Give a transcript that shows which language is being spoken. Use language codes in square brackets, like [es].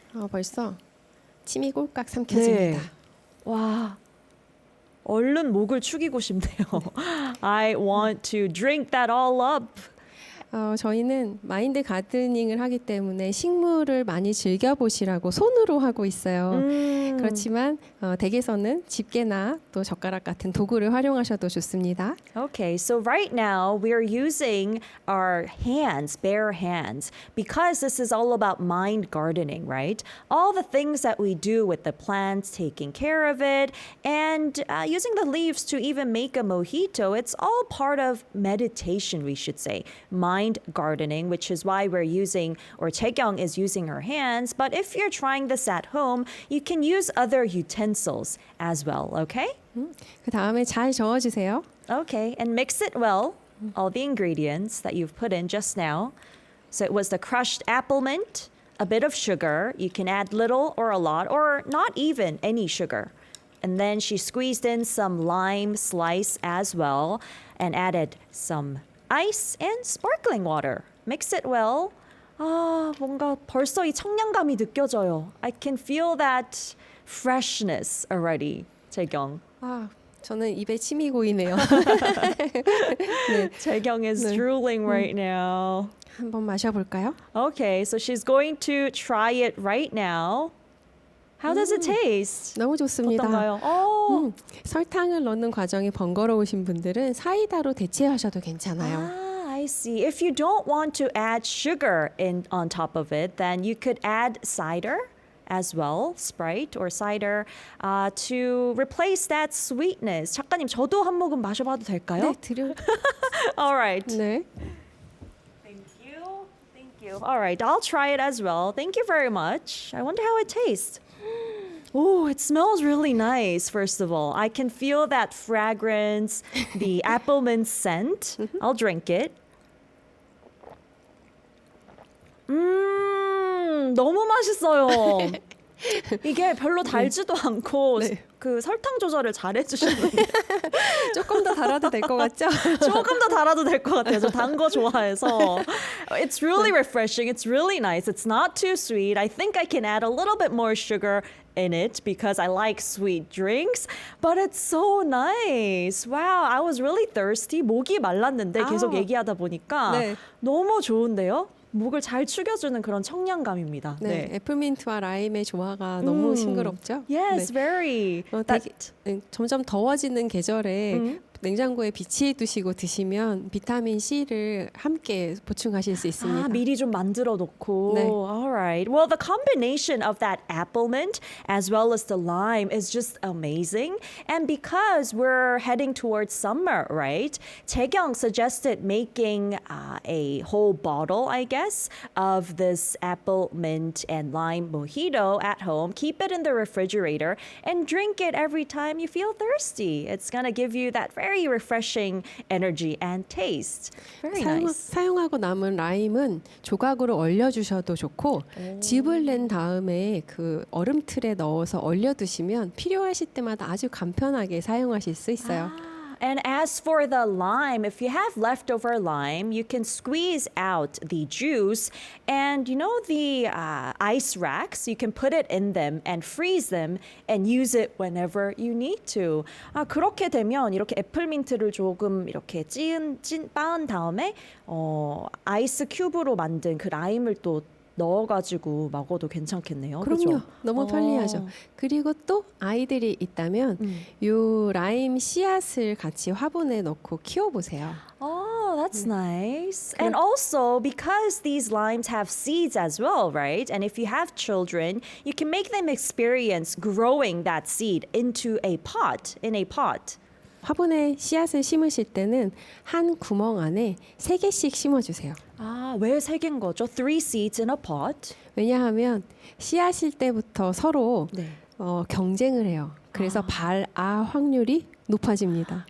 [ko] 벌써 침이 꼴깍 삼켜집니다. 와, 얼른 목을 축이고 싶네요. [en] I want to drink that all up. [ko] 저희는 마인드 가드닝을 하기 때문에 식물을 많이 즐겨보시라고 손으로 하고 있어요. 그렇지만 댁에서는 집게나 또 젓가락 같은 도구를 활용하셔도 좋습니다. [en] Okay, so right now we're using our hands, bare hands, because this is all about mind gardening, right? All the things that we do with the plants, taking care of it, and using the leaves to even make a mojito, it's all part of meditation, we should say. Mind gardening, which is why we're using, or Taekyung is using her hands. But if you're trying this at home, you can use other utensils as well, okay? [ko] 그 다음에 잘 저어주세요. [en] Okay, and mix it well, all the ingredients that you've put in just now. So it was the crushed apple mint, a bit of sugar. You can add little or a lot, or not even any sugar. And then she squeezed in some lime slice as well and added some ice and sparkling water. Mix it well. [ko] 뭔가 벌써 이 청량감이 느껴져요. [en] I can feel that freshness already, 재경. [ko] 저는 입에 침이 고이네요. [en] 재경 is drooling right now. [ko] 한번 마셔볼까요? [en] Okay, so she's going to try it right now. How does it taste? [ko] 너무 좋습니다. 어떤가요? 설탕을 넣는 과정이 번거로우신 분들은 사이다로 대체하셔도 괜찮아요. [en] I see. If you don't want to add sugar in on top of it, then you could add cider as well, Sprite or cider, to replace that sweetness. [ko] 작가님, 저도 한 모금 마셔봐도 될까요? 네, 드려. [en] All right. [ko] 네. [en] Thank you. Thank you. All right, I'll try it as well. Thank you very much. I wonder how it tastes. Oh, it smells really nice, first of all. I can feel that fragrance, the apple mint scent. I'll drink it. [ko] 너무 맛있어요. 이게 별로 달지도 않고 네. 그 설탕 조절을 잘 해주셨는데 조금 더 달아도 될 것 같죠? 조금 더 달아도 될 것 같아요. 저 단 거 좋아해서. [en] It's really refreshing. It's really nice. It's not too sweet. I think I can add a little bit more sugar in it because I like sweet drinks. But it's so nice. Wow, I was really thirsty. [ko] 목이 말랐는데 계속 얘기하다 보니까 네. 너무 좋은데요? 목을 잘 축여주는 그런 청량감입니다. 네, 애플민트와 라임의 조화가 너무 싱그럽죠? [en] Yes, [ko] 네. [en] very. [ko] 되게, 점점 더워지는 계절에 냉장고에 비치해 두시고 드시면 비타민 C를 함께 보충하실 수 있습니다. 미리 좀 만들어 놓고. 네. [en] All right. Well, the combination of that apple mint as well as the lime is just amazing. And because we're heading towards summer, right? Taekyung suggested making a whole bottle, I guess, of this apple mint and lime mojito at home. Keep it in the refrigerator and drink it every time you feel thirsty. It's going to give you that very refreshing energy and taste. Very nice. [ko] 사용하고 남은 라임은 조각으로 얼려주셔도 좋고 즙을 낸 다음에 그 얼음틀에 넣어서 얼려두시면 필요하실 때마다 아주 간편하게 사용하실 수 있어요. [en] And as for the lime, if you have leftover lime, you can squeeze out the juice. And you know the ice racks, you can put it in them and freeze them and use it whenever you need to. [ko] 그렇게 되면 이렇게 애플민트를 조금 이렇게 빻은 다음에 아이스 큐브로 만든 그 라임을 또 넣어가지고 먹어도 괜찮겠네요. 그럼요. 그죠? 너무 편리하죠. 그리고 또 아이들이 있다면 요 라임 씨앗을 같이 화분에 넣고 키워보세요. [en] Oh, that's nice. And also, because these limes have seeds as well, right? And if you have children, you can make them experience growing that seed into a pot, in a pot. [ko] 화분에 씨앗을 심으실 때는 한 구멍 안에 3개씩 심어주세요. 왜 3개인 거죠? [en] 3 seeds in a pot. [ko] 왜냐하면 씨앗일 때부터 서로 네. 경쟁을 해요. 그래서 발아 확률이 높아집니다.